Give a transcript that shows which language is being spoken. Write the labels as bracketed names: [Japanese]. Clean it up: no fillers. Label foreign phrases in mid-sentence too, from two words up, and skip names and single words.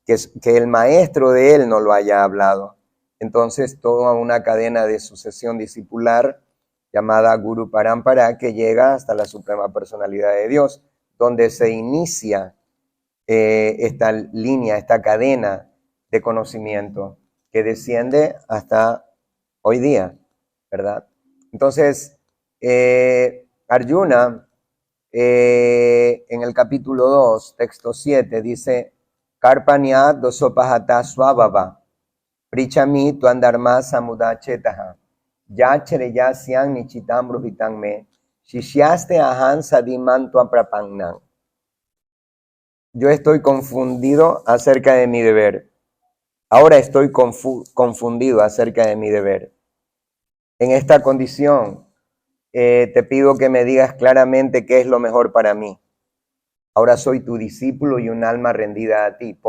[Spanish] que el maestro de él no lo haya hablado. Entonces, toda una cadena de sucesión discipular llamada [Sanskrit] Guru Parampara [Spanish] que llega hasta la Suprema Personalidad de Dios, donde se inicia esta línea, esta cadena de conocimiento que desciende hasta hoy día, ¿verdad? Entonces, Arjuna, en el capítulo 2, texto 7, dice, [Sanskrit] Karpanya dosopahata swabhava, prichami tuandharma samudachetaha, yachareya syang nichitam bruhitam me, shishyaste ahan sadiman tuaprapangnan. [Spanish] Yo estoy confundido acerca de mi deber. Ahora estoy confundido acerca de mi deber. En esta condición, te pido que me digas claramente qué es lo mejor para mí. Ahora soy tu discípulo y un alma rendida a ti.